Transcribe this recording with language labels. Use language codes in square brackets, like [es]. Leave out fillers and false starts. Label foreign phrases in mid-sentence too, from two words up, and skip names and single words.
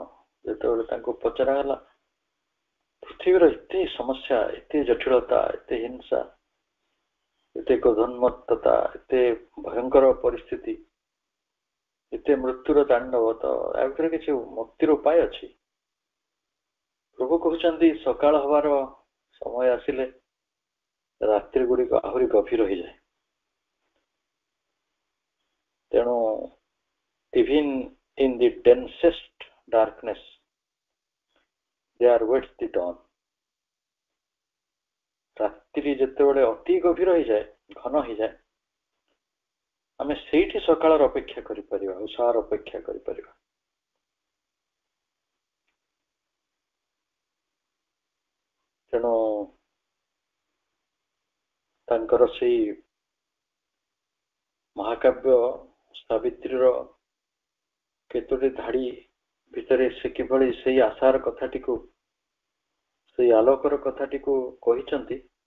[or] ଯେତେବେଳେ ତାଙ୍କୁ ପଚରାଗଲା ପୃଥିବୀର ଏତେ ସମସ୍ୟା, ଏତେ ଜଟିଳତା, ଏତେ ହିଂସା, ଏତେ କ୍ରୋଧୋନ୍ମତ୍ତତା, ଏତେ ଭୟଙ୍କର ପରିସ୍ଥିତି, ଏତେ ମୃତ୍ୟୁର ତାଣ୍ଡବ, ତ ୟା ଭିତରେ କିଛି ମୁକ୍ତିର ଉପାୟ ଅଛି? ପ୍ରଭୁ କହୁଛନ୍ତି ସକାଳ ହବାର ସମୟ ଆସିଲେ ରାତ୍ରି ଗୁଡିକ ଆହୁରି ଗଭୀର ହେଇଯାଏ। [en] ତେଣୁ even in the densest darkness there waits the dawn। [or] ରାତ୍ରି ଯେତେବେଳେ ଅତି ଗଭୀର ହେଇଯାଏ, ଘନ ହେଇଯାଏ, ଆମେ ସେଇଠି ସକାଳର ଅପେକ୍ଷା କରିପାରିବା, ଉଷାର ଅପେକ୍ଷା କରିପାରିବା। ତେଣୁ ତାଙ୍କର ସେଇ ମହାକାବ୍ୟ ସାବିତ୍ରୀର କେତୋଟି ଧାଡି ଭିତରେ ସେ କିଭଳି ସେଇ ଆଶାର କଥାଟିକୁ, ସେଇ ଆଲୋକର କଥାଟିକୁ କହିଛନ୍ତି,